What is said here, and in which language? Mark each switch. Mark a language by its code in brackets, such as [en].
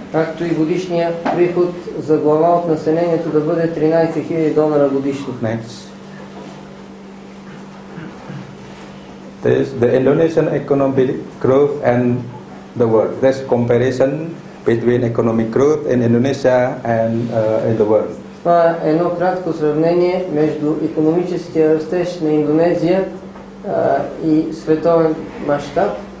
[bg] Както и годишния приход за глава от населението да бъде 13 000 долара годишно. [en] Next. The Indonesian economic growth and the world. There's comparison between economic growth in Indonesia and in the world. [bg] Това е едно кратко сравнение между икономическия растеж на Индонезия и световен мащаб.